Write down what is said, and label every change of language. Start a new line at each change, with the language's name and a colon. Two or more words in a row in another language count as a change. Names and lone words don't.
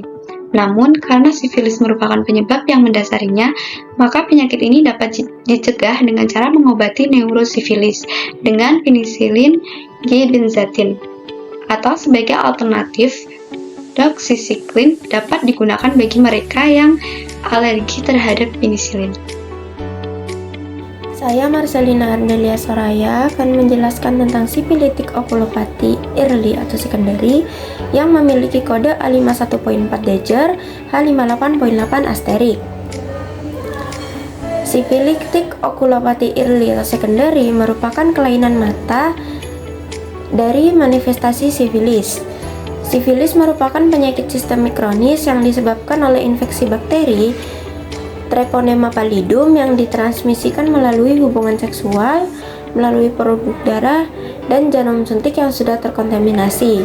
Indonesian: Namun, karena sifilis merupakan penyebab yang mendasarinya, maka penyakit ini dapat dicegah dengan cara mengobati neurosifilis dengan penisilin G-benzathine, atau sebagai alternatif, doxycycline dapat digunakan bagi mereka yang alergi terhadap penisilin. Saya Marcelina Ardelia Soraya akan menjelaskan tentang sifilitik okulopati early atau secondary yang memiliki kode A51.4 Dejer H58.8 asterik. Sifilitik okulopati early atau secondary merupakan kelainan mata dari manifestasi sifilis. Sifilis merupakan penyakit sistemik kronis yang disebabkan oleh infeksi bakteri Treponema pallidum yang ditransmisikan melalui hubungan seksual, melalui produk darah, dan jarum suntik yang sudah terkontaminasi.